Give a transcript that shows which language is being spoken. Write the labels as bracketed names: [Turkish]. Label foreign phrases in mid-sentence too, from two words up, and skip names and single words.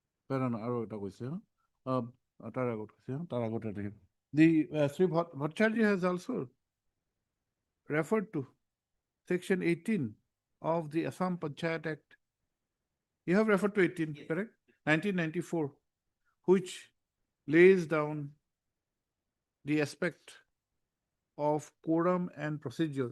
[Assamese] পাৰা না আৰু এটা কৈছে হা। তাৰ আগত কৈছে হা। তাৰ আগত এটা. [English] The Sri Bhattacharya has also referred to section 18 of the Assam Panchayat Act. You have referred to 18, correct? 1994, which lays down the aspect of quorum and procedure.